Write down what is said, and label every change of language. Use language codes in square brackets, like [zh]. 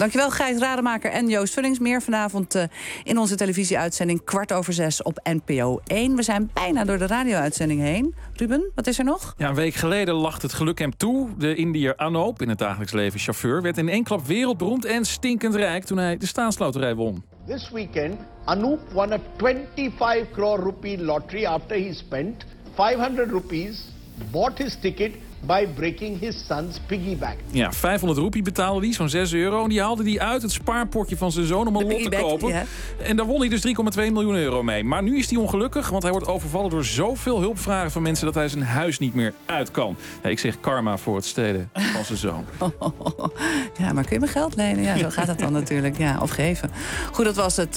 [nl] Dankjewel Gijs Rademaker en Joost Vullings. Meer vanavond in onze televisieuitzending 6:15 op NPO 1. We zijn bijna door de radio-uitzending heen. Ruben, wat is er nog? Ja, een week geleden lacht het geluk hem toe. De Indiër Anoop, in het dagelijks leven chauffeur, werd in één klap wereldberoemd en stinkend rijk toen hij de staatsloterij won. [en] This weekend Anoop won a 25 crore rupee lottery after he spent 500 rupees, bought his ticket by breaking his son's piggy bank. [nl] Ja, 500 rupee betaalde hij, zo'n 6 euro. En die haalde hij uit het spaarpotje van zijn zoon om een lot te kopen. [en] Yeah. [nl] En daar won hij dus 3,2 miljoen euro mee. Maar nu is hij ongelukkig, want hij wordt overvallen door zoveel hulpvragen van mensen dat hij zijn huis niet meer uit kan. Ja, ik zeg karma voor het stelen van zijn zoon. Ja, maar kun je me geld lenen? Ja, zo gaat dat dan natuurlijk. Ja, of geven. Goed, dat was het.